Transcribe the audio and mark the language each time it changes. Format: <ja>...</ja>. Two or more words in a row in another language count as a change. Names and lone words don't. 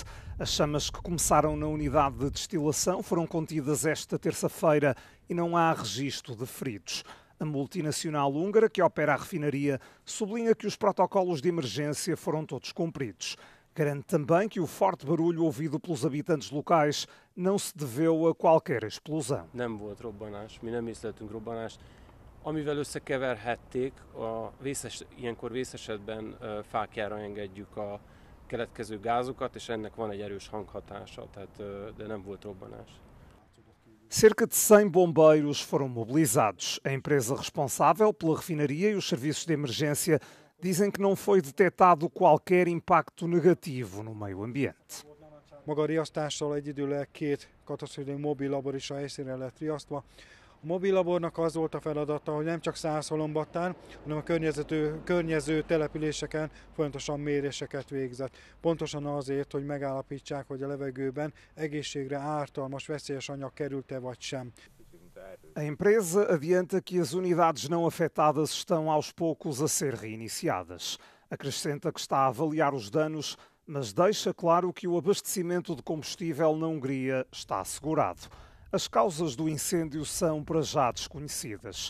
<pt>As chamas que começaram na unidade de destilação foram contidas esta terça-feira e não há registro de feridos. A multinacional húngara, que opera a refinaria, sublinha que os protocolos de emergência foram todos cumpridos. Garante também que o forte barulho ouvido pelos habitantes locais não se deveu a qualquer explosão.</pt> <hu>Nem volt robbanás, mi nem észleltünk robbanást. Amivel összekeverhették, ilyenkor vészesetben fáklyára engedjük a keletkező gázokat, és ennek van egy erős hanghatása, de nem volt robbanás.</hu> <pt>Cerca de 100 bombeiros foram mobilizados. A empresa responsável pela refinaria e os serviços de emergência dizem que não foi detectado qualquer impacto negativo no meio ambiente.</pt> <hu>Maga a riasztással egyidőleg 2 katasztrófiai mobillabor is a helyszínre lett riasztva. A mobillabornak az volt a feladata, hogy nem csak Szászhalombattán, hanem a környező településeken folyamatosan méréseket végzett. Pontosan azért, hogy megállapítsák, hogy a levegőben egészségre ártalmas, veszélyes anyag került-e vagy sem.</hu> <pt>A empresa adianta que as unidades não afetadas estão aos poucos a ser reiniciadas. Acrescenta que está a avaliar os danos, mas deixa claro que o abastecimento de combustível na Hungria está assegurado. As causas do incêndio são para já desconhecidas.</pt>